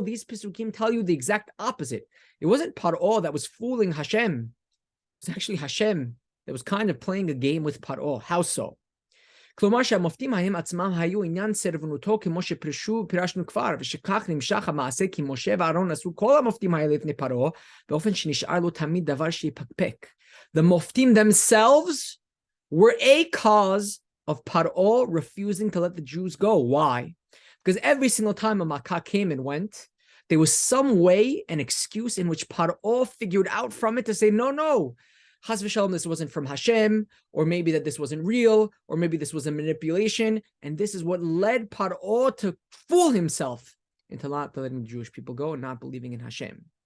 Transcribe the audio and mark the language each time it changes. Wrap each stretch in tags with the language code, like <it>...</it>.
<en>These Pesukim tell you the exact opposite. It wasn't Paro that was fooling Hashem. It was actually Hashem that was kind of playing a game with Paro. How so?</en> <he>כלומר שהמופתים ההם עצמם היו עניין סרבנותו כמו שפירשנו כבר, ושכך נמשך המעשה כי משה ואהרון עשו כל המופתים האלה לפני פרעה, באופן שנשאר לו תמיד דבר שיפקפק.</he> <en>The moftim themselves were a cause of Paro refusing to let the Jews go. Why? Because every single time a Makkah came and went, there was some way, an excuse in which Paro figured out from it to say, no, Chas v'shalom, this wasn't from Hashem, or maybe that this wasn't real, or maybe this was a manipulation, and this is what led Paro to fool himself into not letting the Jewish people go and not believing in Hashem.</en>